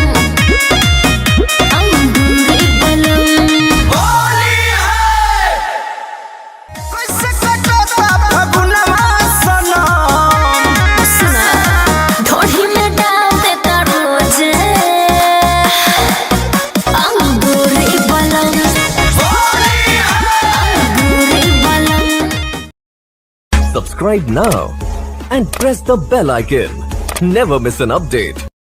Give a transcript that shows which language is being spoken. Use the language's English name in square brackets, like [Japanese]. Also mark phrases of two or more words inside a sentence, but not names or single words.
[Bhojpuri] कैसे कटता फगुनवा सनम सुना ढोढ़ी में डाल देता रोजे अंगूरी बलम [English] Subscribe now and press the bell icon. Never miss an update.